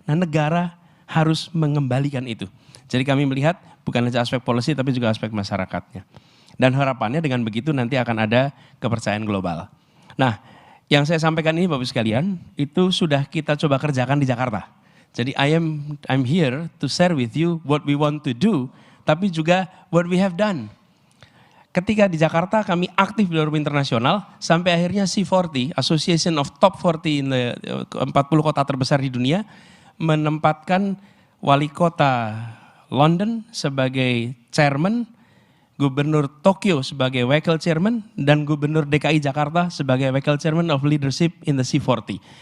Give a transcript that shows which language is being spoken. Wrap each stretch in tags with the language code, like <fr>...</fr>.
<id>Nah, negara harus mengembalikan itu. Jadi kami melihat bukan saja aspek policy tapi juga aspek masyarakatnya. Dan harapannya dengan begitu nanti akan ada kepercayaan global. Nah, yang saya sampaikan ini Bapak Ibu sekalian, itu sudah kita coba kerjakan di Jakarta. Jadi</id> <en>I'm here to share with you what we want to do,</en> <id>tapi juga</id> <en>what we have done.</en> <id>Ketika di Jakarta kami aktif di forum internasional, sampai akhirnya C40,</id> <en>Association of Top 40 in the 40</en> <id>kota terbesar di dunia, menempatkan wali kota London sebagai chairman, Gubernur Tokyo sebagai wakil chairman, dan Gubernur DKI Jakarta sebagai wakil</id> <en>chairman of leadership in the C40.</en>